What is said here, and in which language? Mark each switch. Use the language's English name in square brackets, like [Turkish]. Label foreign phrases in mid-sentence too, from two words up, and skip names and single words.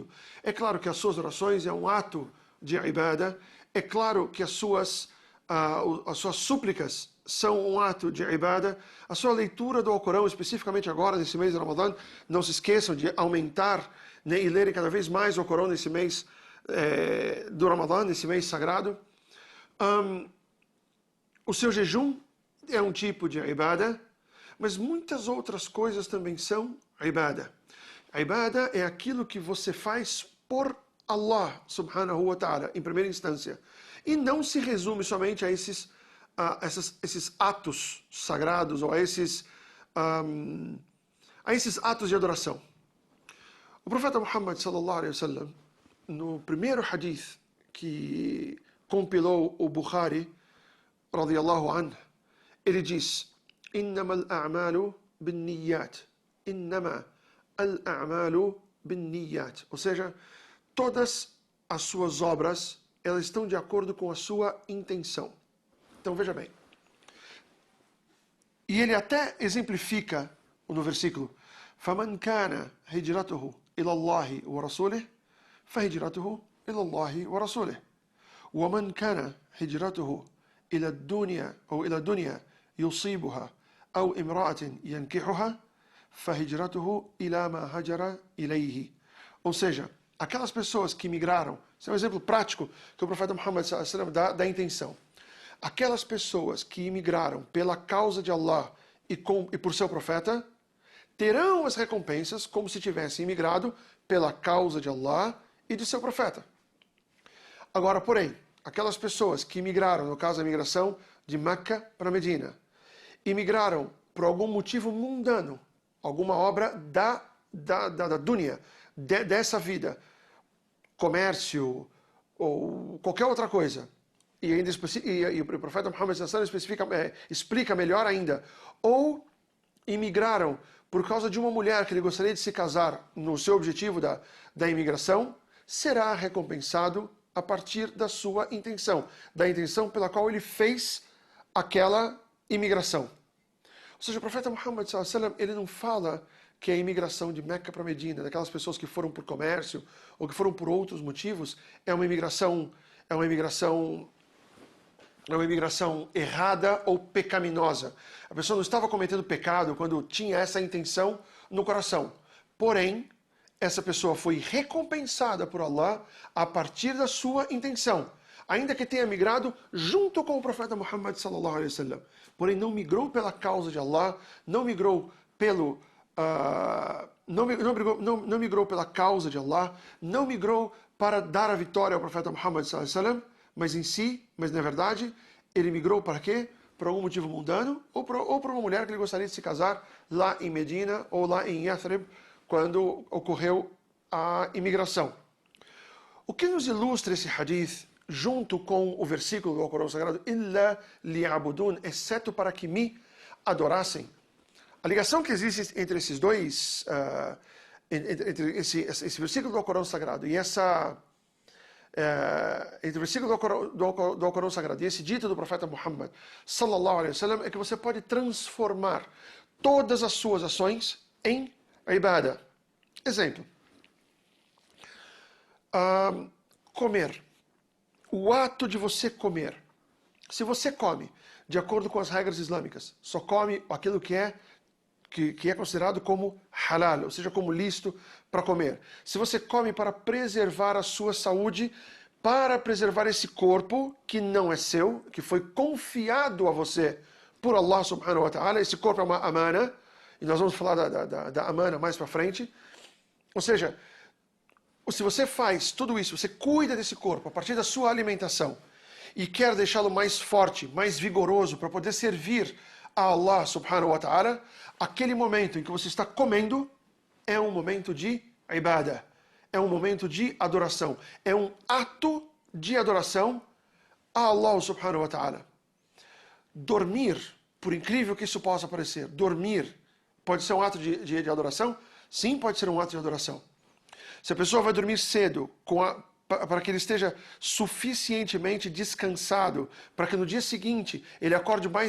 [Portuguese] É claro que as suas orações é um ato de ibadah, é claro que as suas súplicas são um ato de ibadah, a sua leitura do Alcorão, especificamente agora, nesse mês de Ramadan, não se esqueçam de aumentar, né, e lerem cada vez mais o Alcorão nesse mês do Ramadan, nesse mês sagrado. O seu jejum é um tipo de ibadah, mas muitas outras coisas também são ibadah. A ibadah é aquilo que você faz por Allah [Arabic] سبحانه وتعالى, [Portuguese] em primeira instância. E não se resume somente a esses atos sagrados ou a esses atos de adoração. O profeta Muhammad [Arabic] صلى الله عليه وسلم, [Portuguese] no primeiro hadith que compilou o Bukhari [Arabic] رضي الله عنه, [Portuguese] ele diz: [Arabic] "إنما الأعمال بالنيات." إنما الأعمال بالنيات. [Portuguese] Ou seja, todas as suas obras, elas estão de acordo com a sua intenção. Então veja bem. E ele até exemplifica no versículo: [Arabic] فَمَنْ كَانَ هِجْرَتُهُ إِلَى اللَّهِ وَرَسُولِهِ فَهِجْرَتُهُ إِلَى اللَّهِ وَرَسُولِهِ وَمَنْ كَانَ هِجْرَتُهُ إِلَى الدُّنْيَا أو إلى دنيا يصيبها أو امرأة ينكحها فَهِجْرَتُهُ إِلَى مَا هَجَرَ إِلَيْهِ. [Portuguese] Ou seja, aquelas pessoas que migraram, esse é um exemplo prático que o profeta Muhammad [Arabic] صلى الله عليه وسلم [Portuguese] dá da intenção. Aquelas pessoas que imigraram pela causa de Allah e por seu profeta, terão as recompensas como se tivessem imigrado pela causa de Allah e de seu profeta. Agora, porém, aquelas pessoas que imigraram, no caso da migração de Meca para Medina, imigraram por algum motivo mundano, alguma obra da dunya, dessa vida, comércio ou qualquer outra coisa, e ainda e o profeta Muhammad [Arabic] صلى الله عليه وسلم [Portuguese] explica melhor ainda, ou imigraram por causa de uma mulher que ele gostaria de se casar no seu objetivo da imigração, será recompensado a partir da sua intenção, da intenção pela qual ele fez aquela imigração. Ou seja, o profeta Muhammad [Arabic] صلى الله عليه وسلم, [Portuguese] ele não fala que a imigração de Meca para Medina, daquelas pessoas que foram por comércio ou que foram por outros motivos, é uma imigração errada ou pecaminosa. A pessoa não estava cometendo pecado quando tinha essa intenção no coração. Porém, essa pessoa foi recompensada por Allah a partir da sua intenção, ainda que tenha migrado junto com o profeta Muhammad [Arabic] صلى الله عليه وسلم. [Portuguese] Porém, não migrou pela causa de Allah, não migrou não migrou pela causa de Allah, não migrou para dar a vitória ao profeta Muhammad [Arabic] صلى الله عليه وسلم, [Portuguese] mas na verdade, ele migrou para quê? Por algum motivo mundano, ou por uma mulher que ele gostaria de se casar lá em Medina ou lá em Yathrib, quando ocorreu a imigração. O que nos ilustra esse hadith, junto com o versículo do Alcorão Sagrado, [Arabic] إلا ليعبدون, [Portuguese] exceto para que me adorassem. A ligação que existe entre esses dois, entre esse versículo do Alcorão Sagrado e entre o versículo do Alcorão Sagrado e esse dito do profeta Muhammad [Arabic] صلى الله عليه وسلم, [Portuguese] é que você pode transformar todas as suas ações em ibadah. Exemplo. Comer. O ato de você comer. Se você come de acordo com as regras islâmicas, só come aquilo que é considerado como halal, ou seja, como lícito para comer. Se você come para preservar a sua saúde, para preservar esse corpo que não é seu, que foi confiado a você por Allah [Arabic] سبحانه وتعالى, [Portuguese] esse corpo é uma amana, e nós vamos falar da amana mais para frente. Ou seja, se você faz tudo isso, você cuida desse corpo a partir da sua alimentação e quer deixá-lo mais forte, mais vigoroso para poder servir a Allah [Arabic] سبحانه وتعالى, [Portuguese] aquele momento em que você está comendo é um momento de ibadah, é um momento de adoração, é um ato de adoração a Allah [Arabic] سبحانه وتعالى. [Portuguese] Dormir, por incrível que isso possa parecer, dormir pode ser um ato de adoração? Sim, pode ser um ato de adoração. Se a pessoa vai dormir cedo, para que ele esteja suficientemente descansado, para que no dia seguinte ele acorde mais